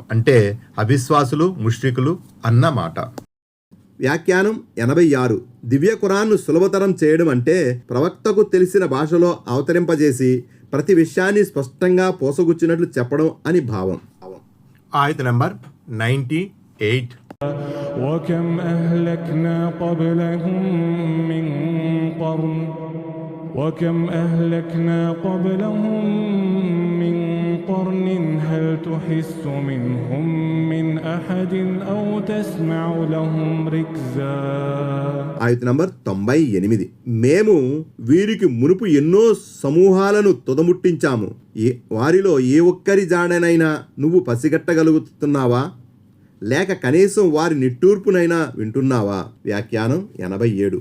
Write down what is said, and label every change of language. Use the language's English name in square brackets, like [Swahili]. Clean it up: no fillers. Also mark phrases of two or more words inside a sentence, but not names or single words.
[Telugu] అంటే అవిశ్వాసులు, ముష్రికులు అన్నమాట. వ్యాఖ్యానం 86. దివ్య ఖురాన్ను సులభతరం చేయడం అంటే ప్రవక్తకు తెలిసిన భాషలో అవతరింపజేసి ప్రతి విషయాన్ని స్పష్టంగా పోసగుచ్చినట్లు చెప్పడం అని భావం. ఆయత్ నంబర్ 98. [Arabic] وكم أهلكنا قبلهم من قرن وكم أهلكنا قبلهم من قرن هل تحس منهم من أحد أو تسمع لهم ركزا. [Telugu] ఆయత్ నంబర్ 98. మేము వీరికి మునుపు ఎన్నో సమూహాలను తుదముట్టించాము. వారిలో ఏ ఒక్కరి జాడనైనా నువ్వు పసిగట్టగలుగుతున్నావా? లేక కనీసం వారి నిట్టూర్పునైనా వింటున్నావా? వ్యాఖ్యానం 87.